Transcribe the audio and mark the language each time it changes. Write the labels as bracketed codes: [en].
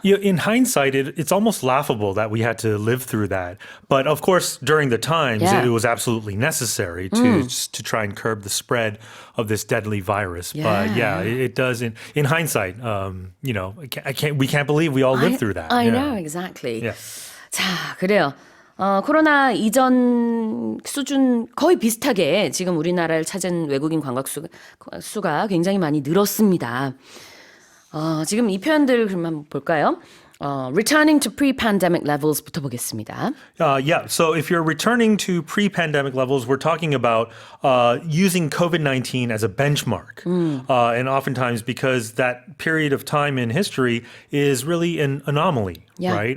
[en] In hindsight, it's almost laughable that we had to live through that. But of course, during the times, it was absolutely necessary to try and curb the spread of this deadly virus. But it does. In hindsight, we can't believe we all lived through that. I know, exactly. Yeah. [ko] 자, 그래요. 코로나 이전 수준 거의 비슷하게 지금 우리나라를 찾은 외국인 관광 수가 굉장히 많이 늘었습니다. 지금 이 표현들 그럼 한번 볼까요? [en] Returning to pre-pandemic levels [ko] 부터 보겠습니다. [en] So if you're returning to pre-pandemic levels, we're talking about using COVID-19 as a benchmark. And oftentimes because that period of time in history is really an anomaly, right?